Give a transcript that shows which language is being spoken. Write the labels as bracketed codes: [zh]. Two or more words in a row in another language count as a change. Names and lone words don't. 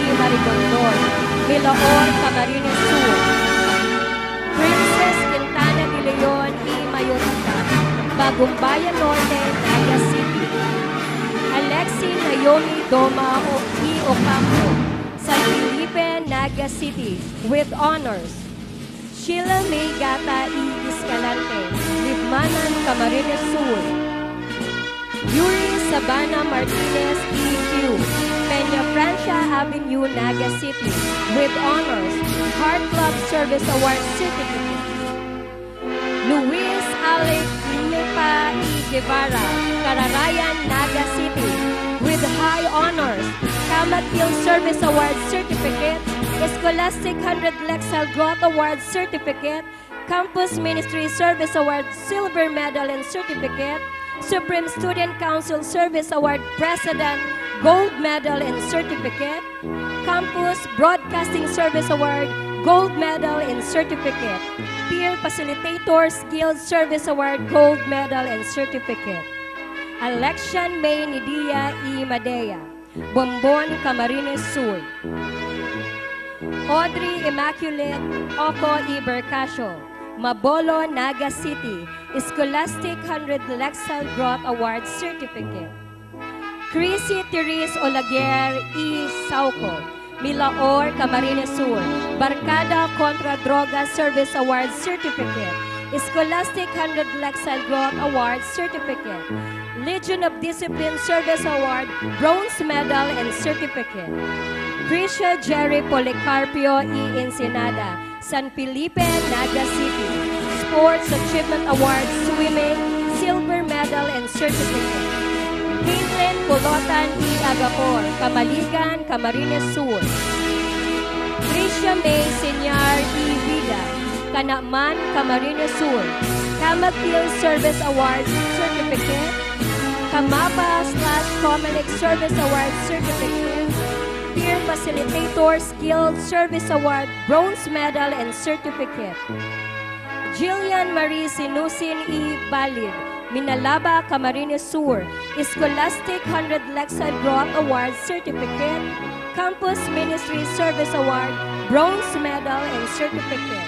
[en] Marigondor, Milaor, Camarines Sur. Princess Quintana de Leon E. Mayorita, Bagumbayan Norte, Naga City. Alexi Naomi Doma E. Ocampo, San Felipe, Naga City, with honors. Sheila May Gata E. Escalante, with Libmanan, Camarines Sur. Yuri Sabana Martinez, EQ, Peña Francia Avenue, Naga City, with honors, Heart Club Service Award Certificate. Luis Alec Lipa E. Guevara, Cararayan, Naga City, with high honors, Kamat-Il Service Award Certificate, Scholastic 100 Lexal Growth Award Certificate, Campus Ministry Service Award Silver Medal and Certificate, Supreme Student Council Service Award President Gold Medal and Certificate, Campus Broadcasting Service Award Gold Medal and Certificate, Peer Facilitators Guild Service Award Gold Medal and Certificate. Election May Nidia E. Madea, Bombon, Camarines Sur. Audrey Immaculate Oco E. Bercasio, Mabolo, Naga City, Scholastic 100 Lexal Growth Award Certificate. Chrissy Therese Olaguer E. Sauco, Milaor, Camarines Sur, Barkada Contra Droga Service Award Certificate, Scholastic 100 Lexal Growth Award Certificate, Legion of Discipline Service Award Bronze Medal and Certificate. Grisha Jerry Policarpio E. Ensenada, San Felipe, Naga City, Sports Achievement Award Swimming, Silver Medal and Certificate. Caitlin Polotan E. Agapor, Kamaligan, Camarines Sur. Tricia May Senyar E. Vida, Kanakman, Camarines Sur, Kamat-Il Service Award Certificate, Kamapa/Comelec Service Award Certificate, Peer Facilitators Guild Service Award Bronze Medal and Certificate. Jillian Marie Sinusin E. Balid, Minalaba, Camarines Sur, Scholastic 100 Lexal Growth Award Certificate, Campus Ministry Service Award Bronze Medal and Certificate.